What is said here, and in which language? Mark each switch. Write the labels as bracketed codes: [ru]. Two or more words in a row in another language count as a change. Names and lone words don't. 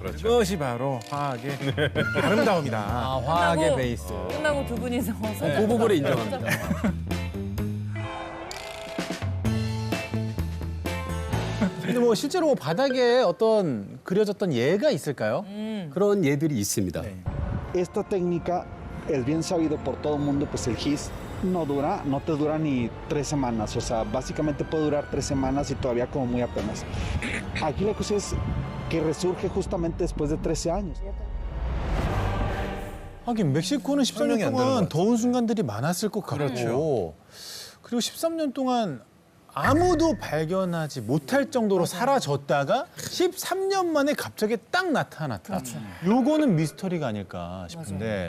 [ko] 그것이 바로 화학의 아름다움이다. 아, 화학의 베이스. 끝나고 두 분이서 그 부분을 인정합니다. 근데 뭐 실제로 뭐 바닥에 어떤 그려졌던 예가 있을까요? 그런 예들이 있습니다. [es] Esta técnica es bien sabido por todo el mundo, pues el gis no te dura ni 3 semanas, o sea, básicamente puede durar 3 semanas y todavía como muy apenas. Aquí la cosa es que resurge justamente después de 13 años. [ko] 하긴 멕시코는 13년 동안 더운 순간들이 많았을 것 같고 그렇죠. 그리고 13년 동안 아무도 발견하지 못할 정도로 사라졌다가 13년 만에 갑자기 딱 나타났다. 요거는 미스터리가 아닐까 싶은데